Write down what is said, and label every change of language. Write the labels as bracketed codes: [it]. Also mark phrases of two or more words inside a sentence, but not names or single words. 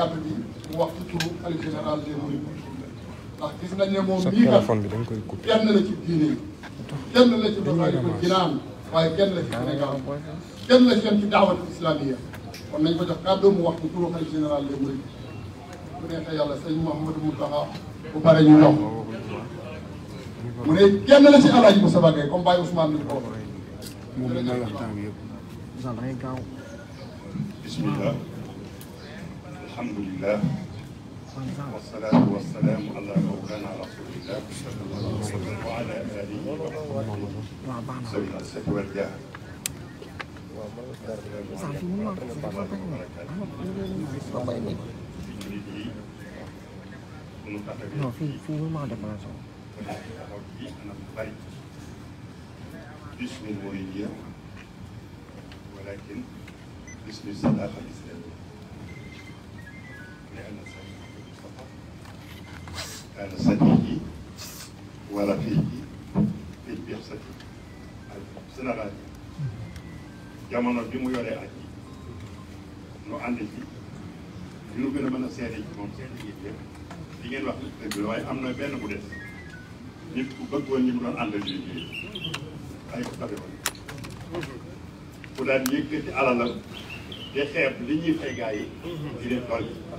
[wo] kàddu bi mu wax ci turu xalif [fr] général des Mourides [wo] ndax gis nañ ne moom mii kat kenn la ci diine kenn la ci Masaalikul Jinaan waaye kenn la ci Sénégal kenn la ci [ar] دعوة إسلامية [wo] kon nañ ko jox kàddu mu wax ci turu xalif [fr] général des Mourides [wo] bu neexee yàlla sëñ Mouhamadou Moustapha bu pare ñu jox mu ne kenn la ci Alaaji Moustapha Gueye comme Baye Ousmane ni ko [ar] بسم الله الحمد لله والصلاة والسلام على مولانا رسول الله وعلى آله وصحبه الصحب والجاه باسم المريدية ولكن باسم الصداقة الإسلامية لأن سيدنا المصطفى كان صديقي ورفيقي في البعثة السنغالية [wo] jamono bi mu yoree ak yi nu ànd ci li nu gën a mën a seede ci moom seede yi yëpp li ngeen wax dëgg la waaye am na benn bu des nit ku bëggoon ñi mu doon àndal di liggéey ay ko tabe woon ku daan yëkkati alalam te xeeb li ñuy fay gaa yi di leen tool